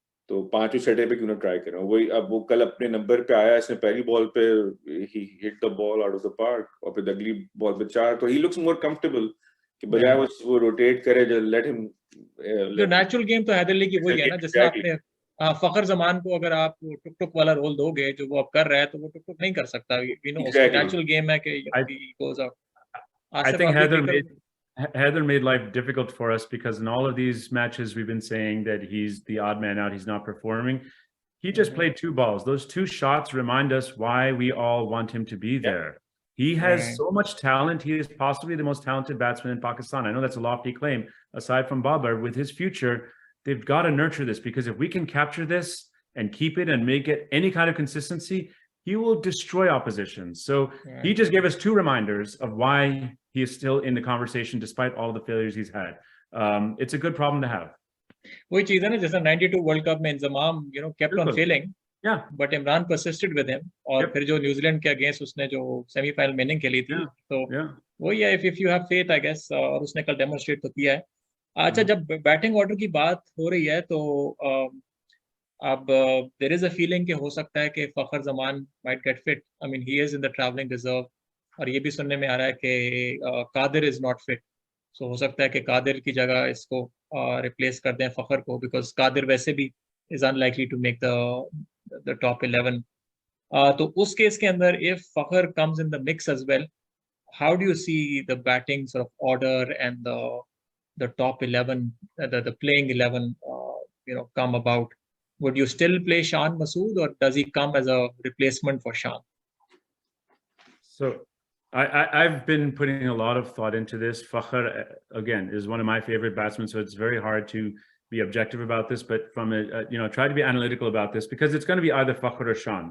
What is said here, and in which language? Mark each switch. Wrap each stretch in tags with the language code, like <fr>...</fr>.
<hi>तो 5 छठे पे क्यों ना ट्राई करें. वही अब वो कल अपने नंबर पे आया, इसने पहली बॉल पे ही</hi> <en>hit the ball out of the park</en> <hi>और फिर अगली बॉल पे 4, तो</hi> <en>ही looks more comfortable</en> <hi>कि बजाय वो रोटेट करे, जो</hi> <en>let him</en> <hi>जो नेचुरल गेम तो हैदर अली की वही है ना, जिसमें आपने फखर जमान को अगर आप टुक टुक वाला रोल दोगे जो वो अब कर रहा है, तो वो टुक टुक नहीं कर सकता.</hi> <en>we know natural game</en> <hi>है कि</hi> <en>he goes out. I think Haider made life difficult for us because in all of these matches we've been saying that he's the odd man out, he's not performing. He just played 2 balls. Those 2 shots remind us why we all want him to be there. He has so much talent. He is possibly the most talented batsman in Pakistan. I know that's a lofty claim. Aside from Babar, with his future, they've got to nurture this, because if we can capture this and keep it and make it any kind of consistency, he will destroy opposition. So he just gave us 2 reminders of why he is still in the conversation despite all the failures he's had. It's a good problem to have.</en> <hi>वही चीज है ना, जैसा 92 world cup में Inzamam</hi> <en>kept on failing, but Imran persisted with him,</en> <hi>और फिर जो New Zealand के अगेंस्ट उसने जो सेमीफाइनल में इनिंग खेली थी, तो वही है,</hi> <en>if you have faith I guess,</en> <hi>और उसने कल डेमोन्स्ट्रेट तो किया है. अच्छा, जब बैटिंग ऑर्डर की बात हो रही है तो अब</hi> <en>there is a feeling</en> <hi>कि हो सकता है कि फखर Zaman</hi> <en>Might get fit. I mean he is in the travelling reserve,</en> <hi>और ये भी सुनने में आ रहा है कि</hi> <en>Qadir is not fit.</en> <hi>सो हो सकता है कि कादिर की जगह इसको रिप्लेस कर दें फखर को, बिकॉज कादिर वैसे भी</hi> <en>Is unlikely to make the top 11.</en> <hi>तो उस केस के अंदर</hi> <en>If Fakhar comes in the mix as well, how do you see the batting sort of order and the top 11, the playing 11 come about? Would you still play Shan Masood, or does he come as a replacement for Shan? So I've been putting a lot of thought into this. Fakhar, again, is one of my favorite batsmen, so it's very hard to be objective about this, but from try to be analytical about this, because it's going to be either Fakhar or Shan.</en>